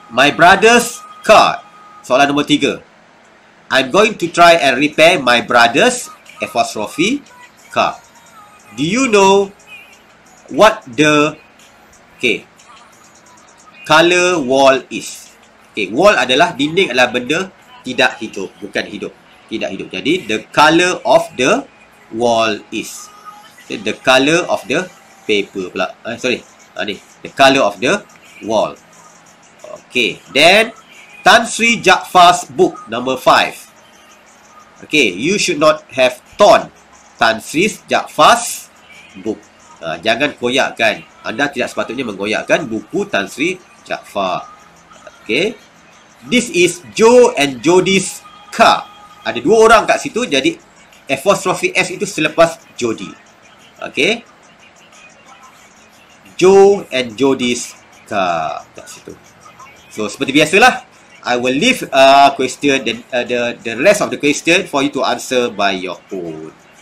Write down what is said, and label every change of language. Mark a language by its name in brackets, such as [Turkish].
[English] My brother's car. [Malay] Soalan nombor 3. [English] I'm going to try and repair my brother's apostrophe car. Do you know what the color wall is? [Malay] Okay, wall adalah dinding, adalah benda tidak hidup, bukan hidup, tidak hidup. [English] Jadi the color of the wall is. Okay, the color of the paper pula. Ni the color of the wall. Okay, then Tan Sri Jaafar's book, number 5. Okay, you should not have torn Tan Sri Jaafar's book. [Malay] Jangan koyakkan. Anda tidak sepatutnya menggoyakkan buku Tan Sri Jaafar. [English] Okay. This is Joe and Jody's car. [Malay] Ada dua orang kat situ, jadi apostrophe S itu selepas Jody. Okay. [English] Joe and Jody's car [Malay] kat situ. [English] So, [Malay] seperti biasalah, [English] I will leave question the rest of the question for you to answer by your own.